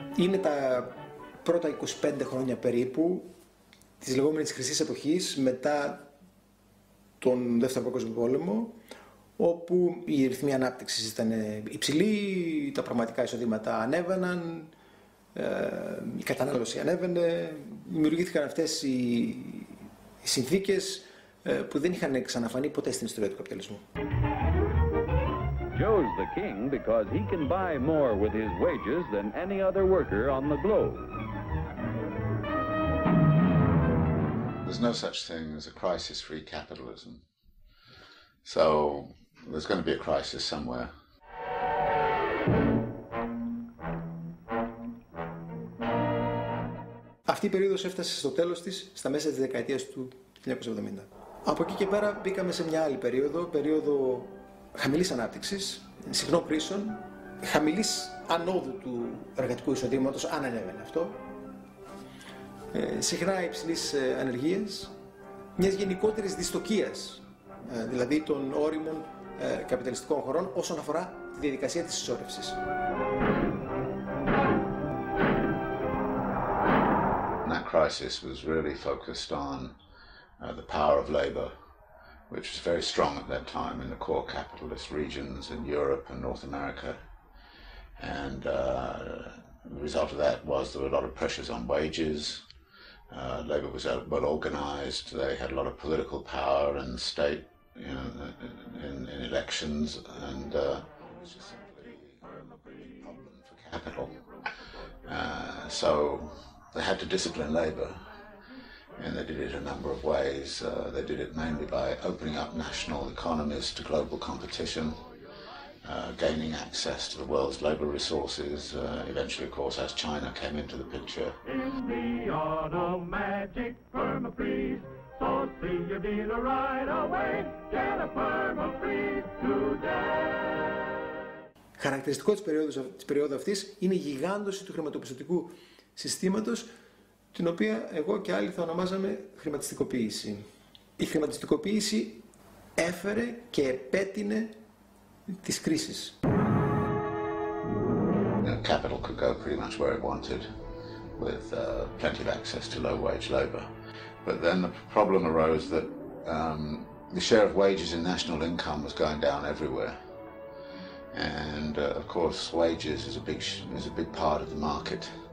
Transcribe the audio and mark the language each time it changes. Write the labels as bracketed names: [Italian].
[Greek] Είναι τα πρώτα 25 χρόνια περίπου της λεγόμενης χρυσής εποχής μετά τον Δεύτερο Παγκόσμιο Πόλεμο, όπου οι ρυθμοί ανάπτυξης ήταν υψηλοί, τα πραγματικά εισοδήματα ανέβαιναν, η κατανάλωση ανέβαινε, δημιουργήθηκαν αυτές οι συνθήκες που δεν είχαν ξαναφανεί ποτέ στην ιστορία του καπιταλισμού. [English] Joe's the king because he can buy more with his wages than any other worker on the globe. There's no such thing as a crisis-free capitalism. So there's going to be a crisis somewhere. [Greek] Αυτή η περίοδος έφτασε στο τέλος της στα μέσα της δεκαετίας του 1970. Από εκεί και πέρα μπήκαμε σε μια άλλη περίοδο χαμηλής ανάπτυξης, συχνών κρίσεων, χαμηλής ανόδου του εργατικού εισοδήματος, αν ανέβαινε αυτό, συχνά υψηλής ανεργίας, μιας γενικότερης δυστοκίας, δηλαδή των όριμων καπιταλιστικών χωρών όσον αφορά τη διαδικασία της συσσόρευσης. [English] That crisis was really focused on the power of labor, which was very strong at that time in the core capitalist regions in Europe and North America. And the result of that was there were a lot of pressures on wages. Labor was well organized. They had a lot of political power in the state, you know, in elections, and it was just simply a problem for capital. So they had to discipline labor. And they did it a number of ways. They did it mainly by opening up national economies to global competition, gaining access to the world's labor resources, eventually, of course, as China came into the picture. In the automatic permafreeze, so see your dealer right away, get a permafreeze today. [Greek] Χαρακτηριστικό της περίοδου αυτής είναι η γιγάντωση του χρηματοπιστωτικού συστήματος, την οποία εγώ και άλλοι θα ονομάζαμε χρηματιστικοποίηση. Η χρηματιστικοποίηση έφερε και επέτεινε τις κρίσεις. [English] Capital could go pretty much where it wanted with plenty of access to low-wage labor. But then the problem arose that the share of wages in national income was going down everywhere. And of course, wages is a big part of the market.